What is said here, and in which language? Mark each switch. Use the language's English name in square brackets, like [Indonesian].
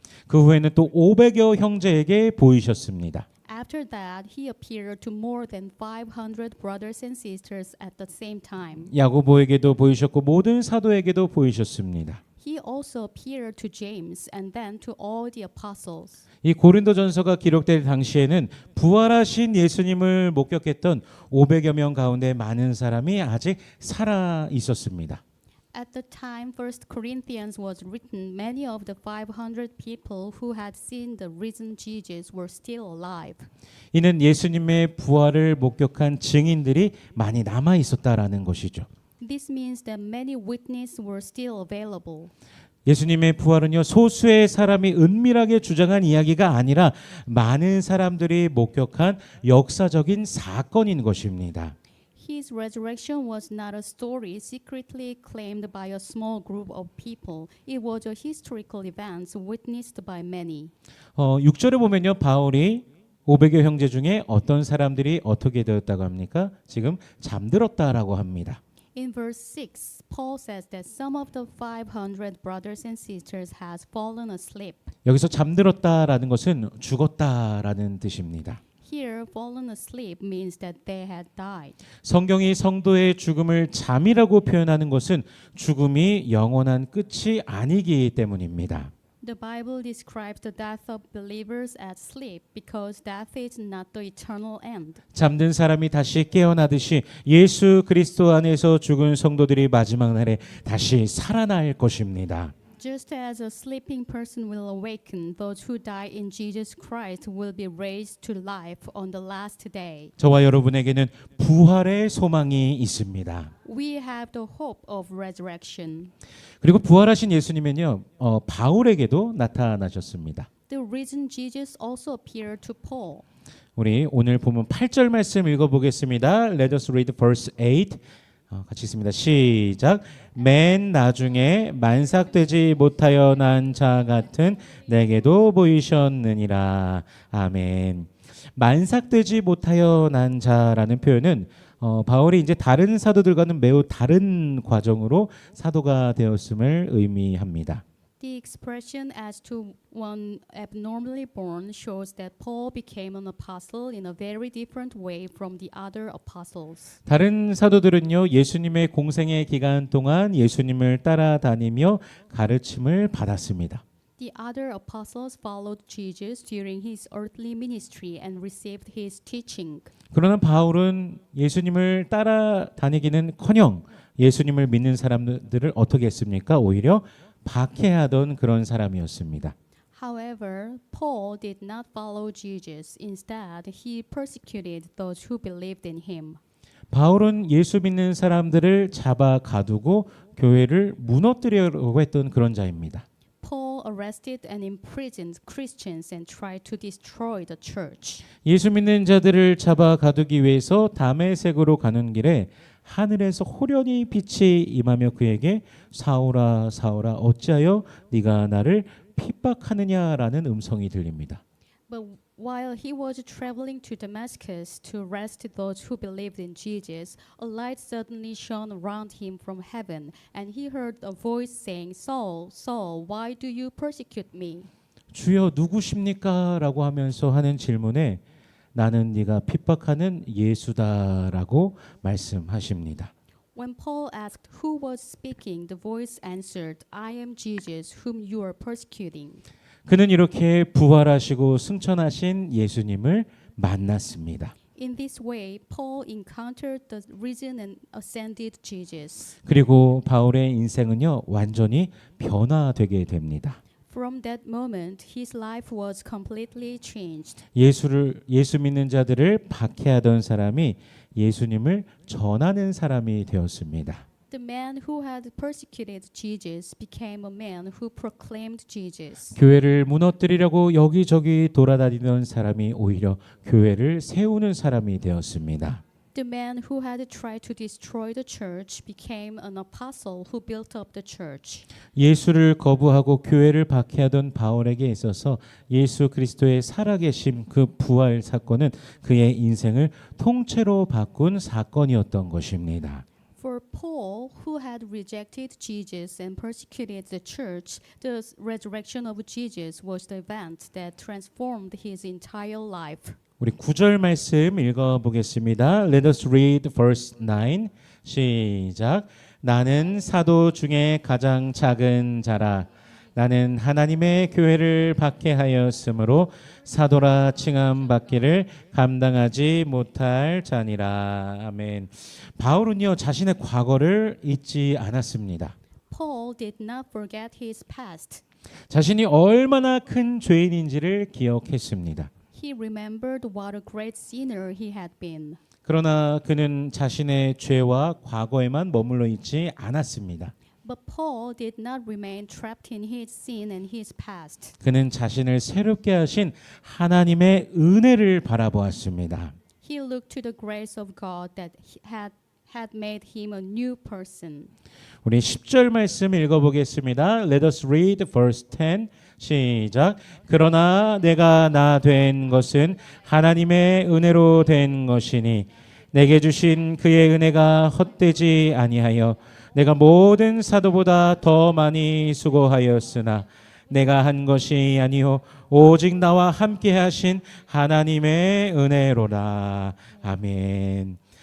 [Korean] 그 후에는 또 500여 형제에게 보이셨습니다. [English] After that, he appeared to more than 500 brothers and sisters at the same time. [Korean] 야고보에게도 보이셨고 모든 사도에게도 보이셨습니다. [English] He also appeared to James and then to all the apostles. [Korean] 이 고린도전서가 기록될 당시에는 부활하신 예수님을 목격했던 500여 명 가운데 많은 사람이 아직 살아 있었습니다. [English] At the time 1 Corinthians was written, many of the 500 people who had seen the risen Jesus were still alive. [Korean] 이는 예수님의 부활을 목격한 증인들이 많이 남아 있었다라는 것이죠. [English] This means that many witnesses were still available. [Korean] 예수님의 부활은요, 소수의 사람이 은밀하게 주장한 이야기가 아니라 많은 사람들이 목격한 역사적인 사건인 것입니다. [English] His resurrection was not a story secretly claimed by a small group of people. It was a historical event witnessed by many. [Korean] 6절에 보면요, 바울이 500여 형제 중에 어떤 사람들이 어떻게 되었다고 합니까? 지금 잠들었다라고 합니다. [English] In verse 6, Paul says that some of the 500 brothers and sisters has fallen asleep. [Korean] 여기서 잠들었다라는 것은 죽었다라는 뜻입니다. [English] Here, fallen asleep means that they had died. [Korean] 성경이 성도의 죽음을 잠이라고 표현하는 것은 죽음이 영원한 끝이 아니기 때문입니다. [English] The Bible describes the death of believers as sleep because death is not the eternal end. [Korean] 잠든 사람이 다시 깨어나듯이 예수 그리스도 안에서 죽은 성도들이 마지막 날에 다시 살아날 것입니다. [English] Just as a sleeping person will awaken, those who die in Jesus Christ will be raised to life on the last day. [Korean] 저와 여러분에게는 부활의 소망이 있습니다. [English] We have the hope of resurrection. [Korean] 그리고 부활하신 예수님은요, 바울에게도 나타나셨습니다. [English] The risen Jesus also appeared to Paul. [Korean] 우리 오늘 보면 8절 말씀 읽어보겠습니다. [English] Let us read verse 8. [Korean] 같이 있습니다. 시작. 맨 나중에 만삭되지 못하여 난 자 같은 내게도 보이셨느니라. 아멘. 만삭되지 못하여 난 자라는 표현은 바울이 이제 다른 사도들과는 매우 다른 과정으로 사도가 되었음을 의미합니다. [English] The expression as to one abnormally born shows that Paul became an apostle in a very different way from the other apostles. [Korean] 다른 사도들은요, 예수님의 공생의 기간 동안 예수님을 따라다니며 가르침을 받았습니다. [English] The other apostles followed Jesus during his earthly ministry and received his teaching. [Korean] 그러나 바울은 예수님을 따라다니기는커녕 예수님을 믿는 사람들을 어떻게 했습니까? 오히려 박해하던 그런 사람이었습니다. [English] However, Paul did not follow Jesus. Instead, he persecuted those who believed in him. [Korean] 바울은 예수 믿는 사람들을 잡아 가두고 교회를 무너뜨리려고 했던 그런 자입니다. [English] Paul arrested and imprisoned Christians and tried to destroy the church. [Korean] 예수 믿는 자들을 잡아 가두기 위해서 다메섹으로 가는 길에 하늘에서 호련히 빛이 임하며 그에게 사울아 사울아 어찌하여 네가 나를 핍박하느냐라는 음성이 들립니다. [English] But while he was traveling to Damascus to arrest those who believed in Jesus, a light suddenly shone around him from heaven, and he heard a voice saying, Saul, Saul, why do you persecute me? [Korean] 주여 누구십니까? 라고 하면서 하는 질문에 나는 네가 핍박하는 예수다라고 말씀하십니다. [English] When Paul asked who was speaking, the voice answered, I am Jesus, whom you are persecuting. [Korean] 그는 이렇게 부활하시고 승천하신 예수님을 만났습니다. [English] In this way, Paul encountered the risen and ascended Jesus. [Korean] 그리고 바울의 인생은요 완전히 변화되게 됩니다. [English] From that moment, his life was completely changed. [Korean] 예수 믿는 자들을 박해하던 사람이 예수님을 전하는 사람이 되었습니다. [English] The man who had persecuted Jesus became a man who proclaimed Jesus. [Korean] 교회를 무너뜨리려고 여기저기 돌아다니던 사람이 오히려 교회를 세우는 사람이 되었습니다. [English] The man who had tried to destroy the church became an apostle who built up the church. [Korean] 예수를 거부하고 교회를 박해하던 바울에게 있어서 예수 그리스도의 살아계심 그 부활 사건은 그의 인생을 통째로 바꾼 사건이었던 것입니다. [English] For Paul, who had rejected Jesus and persecuted the church, the resurrection of Jesus was the event that transformed his entire life. [Korean] 우리 9절 말씀 읽어보겠습니다. [English] Let us read verse 9. [Korean] 시작. 나는 사도 중에 가장 작은 자라. 나는 하나님의 교회를 박해하였으므로 사도라 칭함 받기를 감당하지 못할 자니라. 아멘. 바울은요 자신의 과거를 잊지 않았습니다. [English] Paul did not forget his past. [Korean] 자신이 얼마나 큰 죄인인지를 기억했습니다. [English] He remembered what a great sinner he had been. [Korean] 그러나 그는 자신의 죄와 과거에만 머물러 있지 않았습니다. [English] But Paul did not remain trapped in his sin and his past. [Korean] 그는 자신을 새롭게 하신 하나님의 은혜를 바라보았습니다. [English] He looked to the grace of God that had made him a new person. [Korean] 우리 10절 말씀 읽어보겠습니다. [English] Let us read verse 10. [Korean] 시작. 그러나 내가 나 된 것은 하나님의 은혜로 된 것이니 내게 주신 그의 은혜가 헛되지 아니하여 내가 모든 사도보다 더 많이 수고하였으나 내가 한 것이 아니요 오직 나와 함께 하신 하나님의 은혜로라. 아멘.